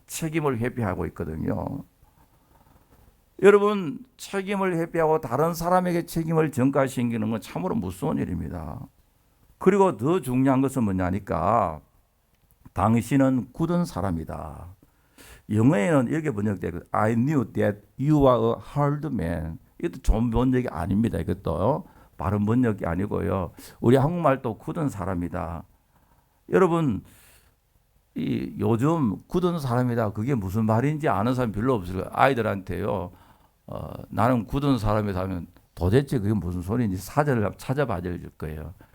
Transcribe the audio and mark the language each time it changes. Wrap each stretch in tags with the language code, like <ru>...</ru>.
<ko>책임을 회피하고 있거든요. 여러분, 책임을 회피하고 다른 사람에게 책임을 전가시키는 건 참으로 무서운 일입니다. 그리고 더 중요한 것은 뭐냐니까, 당신은 굳은 사람이다. 영어에는 이렇게 번역되고,</ko> <en>I knew that you are a hard man.</en> <ko>이것도 좋은 번역이 아닙니다. 이것도 바른 번역이 아니고요, 우리 한국말도 굳은 사람이다. 여러분, 요즘 굳은 사람이다, 그게 무슨 말인지 아는 사람 별로 없을 거예요. 아이들한테요, 나는 굳은 사람이다 하면 도대체 그게 무슨 소리인지 사전을 찾아봐 줄 거예요.</ko>